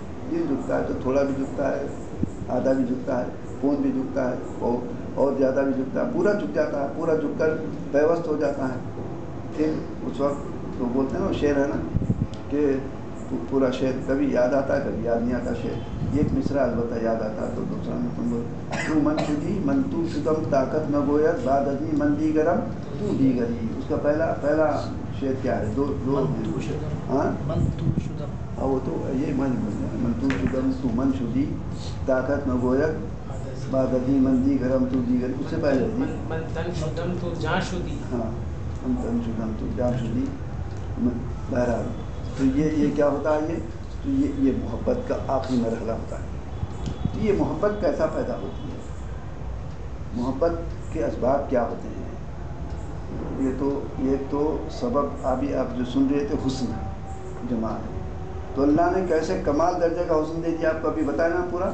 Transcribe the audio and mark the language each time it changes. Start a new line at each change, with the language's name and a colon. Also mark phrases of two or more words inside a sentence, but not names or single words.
Urdu: دل جھکتا ہے تو تھوڑا بھی جھکتا ہے، آدھا بھی جھکتا ہے، پون بھی جھکتا ہے، اور زیادہ بھی جھکتا ہے، پورا جھک جاتا ہے، پورا جھک کر پیوست ہو جاتا ہے۔ پھر اس وقت تو بولتے ہیں نا، وہ شعر ہے نا کہ پورا شعر کبھی یاد آتا ہے کبھی یاد نہیں آتا شعر، ایک مصرع البتہ یاد آتا ہے تو دوسرا میں تم بول
Persian: تو من شدی من تو شدم طاقت نہ گوید بعد ازمی من دیگرم تو دیگری۔
Urdu: اس کا پہلا شعر کیا ہے؟ دو ہاں وہ تو یہ
Persian: من تو شدم تو من شدی طاقت نہ گوید بعد ازمی من دیگرم تو دیگری،
Urdu: اس سے پہلے
Persian: من تن شدم تو جان شدی،
Urdu: ہاں
Persian: من تن شدم تو جان شدی۔
Urdu: بہرحال تو یہ کیا ہوتا ہے؟ تو یہ محبت کا آخری مرحلہ ہوتا ہے۔ تو یہ محبت کیسا پیدا ہوتی ہے؟ محبت کے اسباب کیا ہوتے ہیں؟ یہ تو سبب ابھی آپ جو سن رہے تھے حسن جمال، تو اللہ نے کیسے کمال درجے کا حسن دے دیا آپ کو ابھی بتایا نا پورا۔